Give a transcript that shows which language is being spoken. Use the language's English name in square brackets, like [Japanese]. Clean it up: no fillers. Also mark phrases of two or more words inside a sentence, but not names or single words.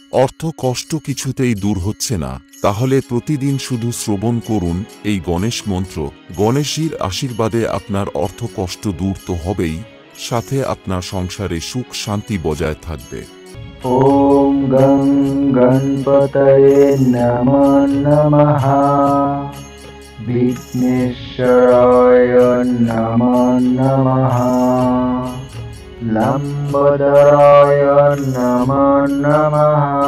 [Bangla] অর্থ কষ্ট কিছুতেই দূর হচ্ছে না, তাহলে প্রতিদিন শুধু শ্রবণ করুন এই গণেশ মন্ত্র। গণেশজির আশীর্বাদে আপনার অর্থ কষ্ট দূর তো হবেই, সাথে আপনার সংসারে সুখ শান্তি বজায় থাকবে। [Sanskrit] ॐ गं गणपतये नमो नमः। विघ्नेश्वराय नमो नमः। लम्बोदराय नमो नमः।